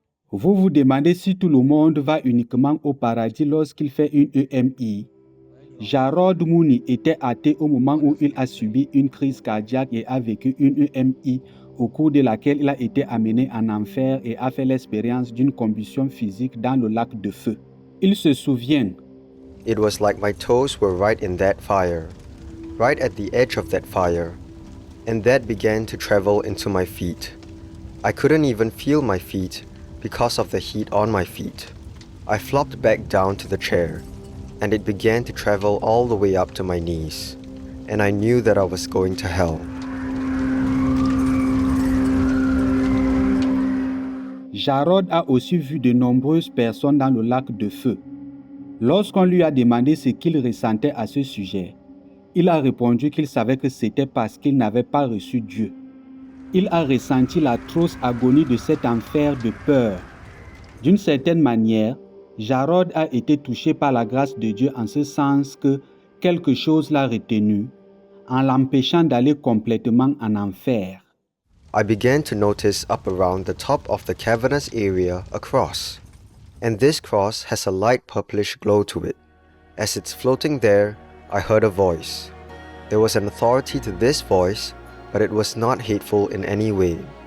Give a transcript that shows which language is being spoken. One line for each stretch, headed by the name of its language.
French: Vous vous demandez si tout le monde va uniquement au paradis lorsqu'il fait une EMI. Jarrod Mooney était athée au moment où il a subi une crise cardiaque et a vécu une EMI au cours de laquelle il a été amené en enfer et a fait l'expérience d'une combustion physique dans le lac de feu. Il se souvient.
English: It was like my toes were right in that fire, right at the edge of that fire, and that began to travel into my feet. I couldn't even feel my feet because of the heat on my feet. I flopped back down to the chair, and it began to travel all the way up to my knees, and I knew that I was going to hell.
French: Jarrod a aussi vu de nombreuses personnes dans le lac de feu. Lorsqu'on lui a demandé ce qu'il ressentait à ce sujet, il a répondu qu'il savait que c'était parce qu'il n'avait pas reçu Dieu. Il a ressenti l'atroce agonie de cet enfer de peur. D'une certaine manière, Jarrod a été touché par la grâce de Dieu en ce sens que quelque chose l'a retenu, en l'empêchant d'aller complètement en enfer.
English: I began to notice up around the top of the cavernous area a cross. And this cross has a light purplish glow to it. As it's floating there, I heard a voice. There was an authority to this voice, but it was not hateful in any way.